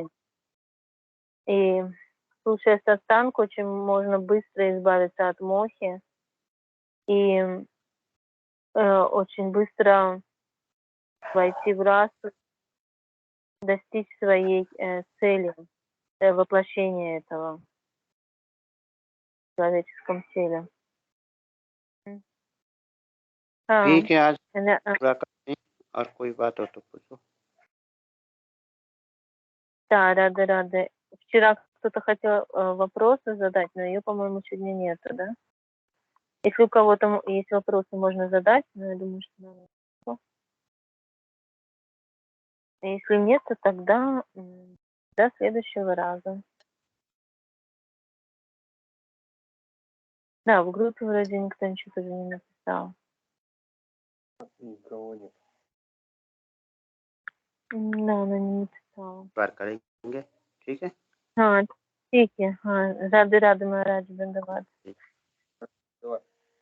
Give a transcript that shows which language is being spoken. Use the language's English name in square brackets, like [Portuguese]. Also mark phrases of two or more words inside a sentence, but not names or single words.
[Russian] И слушая сатсанг, очень можно быстро избавиться от мохи и очень быстро войти в расу, достичь своей цели, воплощения этого в человеческом теле. [Hindi] ठीक है, आज [Russian] Да, [Hindi] पूरा करते हैं और कोई बात हो तो पूछो। [Russian] рада. Вчера кто-то хотел вопросы задать, но ее, по-моему, сегодня нету, да? Если у кого-то есть вопросы, можно задать, но я думаю, что надо. Если нет, то тогда до следующего раза. Да, в группе вроде никто ничего тоже не написал. Никого нет. Да, она не написала. [Hindi] बार करेंगे, ठीक है। हाँ, ठीक है, हाँ, राधे महाराज, धन्यवाद। [Russian] Давай.